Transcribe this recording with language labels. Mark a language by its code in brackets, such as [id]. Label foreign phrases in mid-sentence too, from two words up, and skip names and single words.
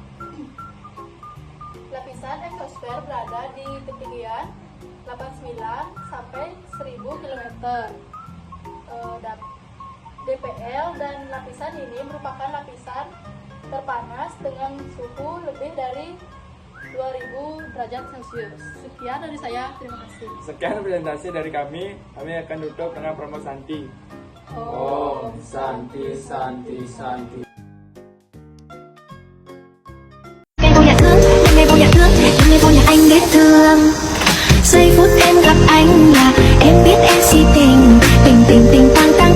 [id] Lapisan exosfer berada di ketinggian 89 sampai 1000 km dpl, dan lapisan ini merupakan lapisan terpanas dengan suhu lebih dari 2000 derajat Celcius. Sekian dari saya, terima kasih. Sekian presentasi dari kami akan tutup dengan promo Santi. [sa] ॐ शान्ति शान्ति शान्ति. [vi] Ngày vô nhà thương, ngày vô nhà thương, ngày vô nhà anh biết thương. Giây phút em gặp anh là em biết em si tình, tình tình tình tăng